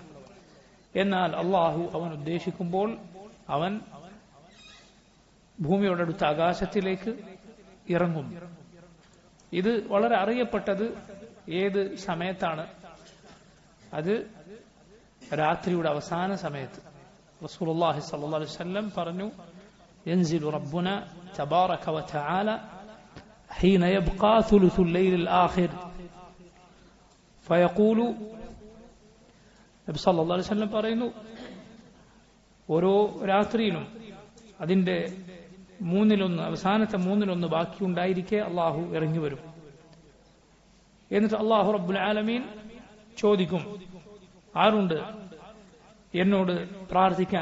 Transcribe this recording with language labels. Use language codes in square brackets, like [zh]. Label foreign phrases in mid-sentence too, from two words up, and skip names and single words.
[ml] എന്നാൽ അല്ലാഹു അവൻ ഉദ്ദേശിക്കുമ്പോൾ അവൻ ഭൂമിയോടടുത്ത ആകാശത്തിലേക്ക് ഇറങ്ങും. ഇത് വളരെ അറിയപ്പെട്ടത് ഏത് സമയത്താണ്? അത് രാത്രിയുടെ അവസാന സമയത്ത്. റസൂലുള്ളാഹി [ar] صلى الله عليه وسلم [ml] പറഞ്ഞു, [ar] ينزل ربنا تبارك وتعالى حين يبقى ثلث الليل الآخر فيقول [ml] നബി [ar] صلى الله عليه وسلم [ml] പറയുന്നു, ഓരോ രാത്രിയിലും അതിന്റെ മൂന്നിലൊന്ന്, അവസാനത്തെ മൂന്നിലൊന്ന് ബാക്കിയുണ്ടായിരിക്കെ അള്ളാഹു ഇറങ്ങി വരും. എന്നിട്ട് അള്ളാഹു [ar] رب العالمين [ml] ചോദിക്കും, ആരുണ്ട് എന്നോട് പ്രാർത്ഥിക്കാൻ?